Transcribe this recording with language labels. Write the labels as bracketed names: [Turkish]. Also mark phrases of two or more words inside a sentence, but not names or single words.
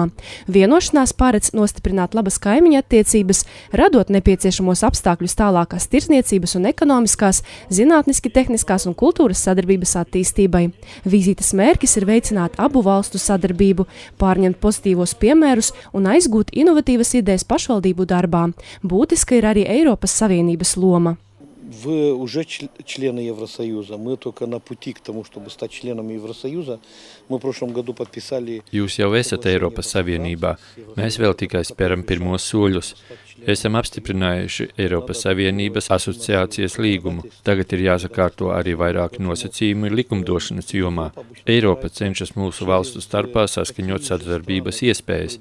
[Latvian] Vienošanās paredz nostiprināt labas kaimiņu attiecības, radot nepieciešamos apstākļus tālākās tirsniecības un ekonomiskās, zinātniski tehniskās un kultūras sadarbības attīstībai. Vizītes mērķis ir veicināt abu valstu sadarbību, pārņemt pozitīvos piemērus un aizgūt inovatīvas idejas pašvaldību darbā. Būtiska ir arī Eiropas Savienības loma. [Russian] Вы уже члены Евросоюза. Мы только на пути к тому, чтобы стать членом Евросоюза. Мы в прошлом году подписали... [Latvian] Jūs jau esat Eiropas Savienībā. Mēs vēl tikai speram pirmos soļus. Esam apstiprinājuši Eiropas Savienības asociācijas līgumu. Tagad ir jāsakārto arī vairāki nosacījumi likumdošanas jomā. Eiropa cenšas mūsu valstu starpā saskaņot sadarbības iespējas.